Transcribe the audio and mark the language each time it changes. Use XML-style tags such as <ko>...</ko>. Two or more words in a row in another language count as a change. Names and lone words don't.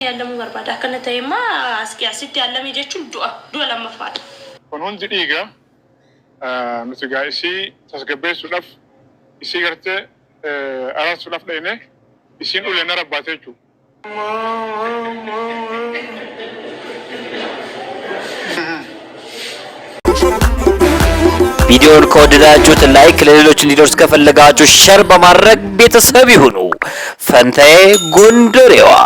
<om>Yaalamu barbaada kana ta'eema asitti yaalame jechuun du'a lamaffaadha. Kun hundi dhiiga nuti gaa'isii tasgabbeessuudhaaf isii gartee araarsuudhaaf dhayne isiin ulee na rabbaate jechuudha.</om> <am>ቪዲዮውን ከወደዳችሁት ላይክ ለሌሎች እንዲደርስ ከፈለጋችሁ ሼር በማድረግ ቤተሰብ ይሁኑ። ፈንታዬ ጎንደሬዋ</am>